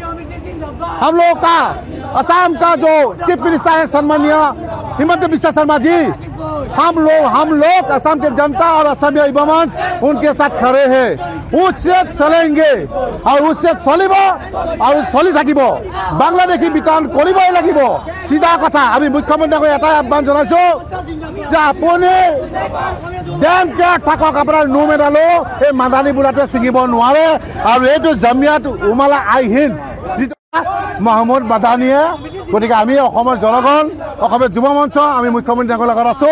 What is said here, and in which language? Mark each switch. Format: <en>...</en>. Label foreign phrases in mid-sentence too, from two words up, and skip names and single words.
<hi>हम लोगों का असम का जो चीफ मिनिस्टर है सम्मानीय हिमंत बिस्वा शर्मा जी, हम लोग असम के जनता और असम युवा मंच उनके साथ खड़े हैं। उससे चलेंगे और उससे चलिब और</hi> <as>চলি থাকিব। বাংলাদেশী বিতৰণ কৰিবই লাগিব। সিধা কথা। আমি মুখ্যমন্ত্ৰীক এটাই আহ্বান জনাইছো যে আপুনি</as> <en>damn care</en> <as>থাকক, আপোনাৰ নো মেডালো এই মাদানী বুঢ়াটোৱে ছিঙিব নোৱাৰে। আৰু এইটো জামিয়াত উমালা আই হিন্দ মোহাম্মদ মাদানীয়ে, গতিকে আমি অসমৰ জনগণ অসমৰ যুৱ মঞ্চ আমি মুখ্যমন্ত্ৰীৰ লগত আছো।</as>